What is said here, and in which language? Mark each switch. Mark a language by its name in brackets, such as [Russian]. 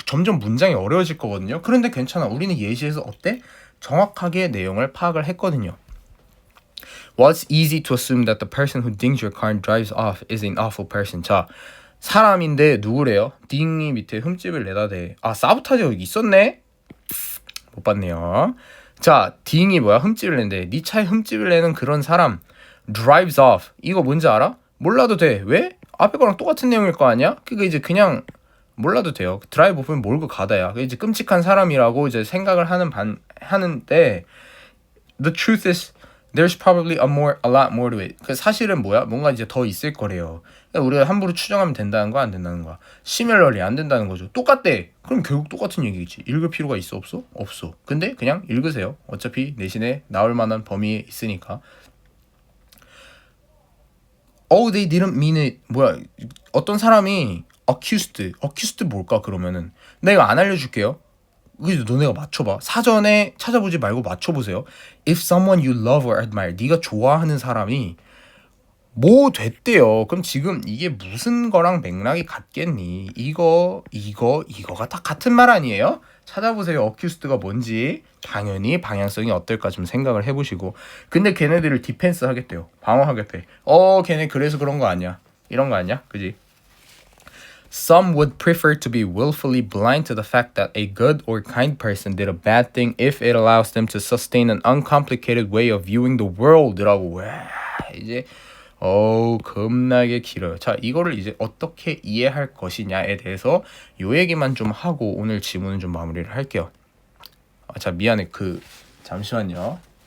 [Korean] 점점 문장이 어려워질 거거든요. 그런데 괜찮아. 우리는 예시에서 어때? 정확하게 내용을 파악을 했거든요. [English] What's easy to assume that the person who dings your car and drives off is an awful person. [Korean] 자, 사람인데 누구래요? 딩이 밑에 흠집을 내다 대. 아, 사보타지 여기 있었네? 못 봤네요. 자, 딩이 뭐야? 흠집을 낸대. 네 차에 흠집을 내는 그런 사람 [English] drives off. [Korean] 이거 뭔지 알아? 몰라도 돼. 왜? 앞에 거랑 똑같은 내용일 거 아니야? 그거 이제 그냥 몰라도 돼요. 드라이브 오프면 몰고 가다야. 이제 끔찍한 사람이라고 이제 생각을 하는데 [English] the truth is There's probably a lot more to it. [Korean] 그 사실은 뭐야? 뭔가 이제 더 있을 거래요. 그러니까 우리가 함부로 추정하면 된다는 거 안 된다는 거야. Similarly 안 된다는 거죠. 똑같대. 그럼 결국 똑같은 얘기겠지. 읽을 필요가 있어 없어? 없어. 근데 그냥 읽으세요. 어차피 내신에 나올 만한 범위에 있으니까. [English] Oh, they didn't mean it. [Korean] 뭐야? 어떤 사람이 accused 뭘까 그러면은 내가 안 알려줄게요. 그래서 너네가 맞춰봐. 사전에 찾아보지 말고 맞춰보세요. [English] If someone you love or admire, [Korean] 네가 좋아하는 사람이 뭐 됐대요. 그럼 지금 이게 무슨 거랑 맥락이 같겠니? 이거가 다 같은 말 아니에요? 찾아보세요. 어큐스트가 뭔지. 당연히 방향성이 어떨까 좀 생각을 해보시고. 근데 걔네들을 디펜스 하겠대요. 방어하겠대. 걔네 그래서 그런 거 아니야. 이런 거 아니야? 그지? [English] Some would prefer to be willfully blind to the fact that a good or kind person did a bad thing if it allows them to sustain an uncomplicated way of viewing the world라고. [Korean] 와, 이제 겁나게 길어요. 자, 이거를 이제 어떻게 이해할 것이냐에 대해서 요 얘기만 좀 하고 오늘 지문은 좀 마무리를 할게요. 자, 미안해. 잠시만요.